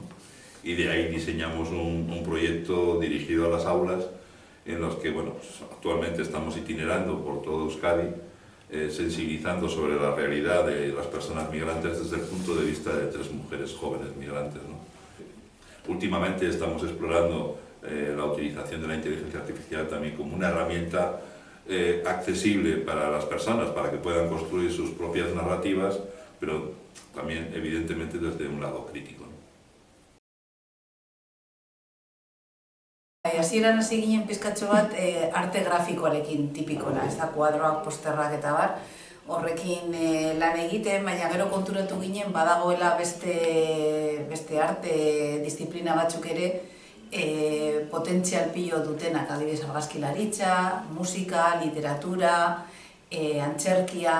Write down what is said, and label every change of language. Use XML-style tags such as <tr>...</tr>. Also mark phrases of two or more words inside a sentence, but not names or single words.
<es>Y de ahí diseñamos un proyecto dirigido a las aulas, en los que bueno, pues actualmente estamos itinerando por todo Euskadi, sensibilizando sobre la realidad de las personas migrantes desde el punto de vista de 3 mujeres jóvenes migrantes, ¿no? Últimamente estamos explorando la utilización de la inteligencia artificial también como una herramienta accesible para las personas, para que puedan construir sus propias narrativas, pero también evidentemente desde un lado crítico, ¿no?</es> <eu>Hasieran hasi ginen pizkatxo bat arte grafikoarekin tipikona, ez da, kuadroak, posterrak eta bar, horrekin lan egiten, baina gero konturatu ginen badagoela beste arte disiplina batzuk ere potentzial pilo dutenak, adibidez argazkilaritza, musika, literatura, antzerkia,</eu>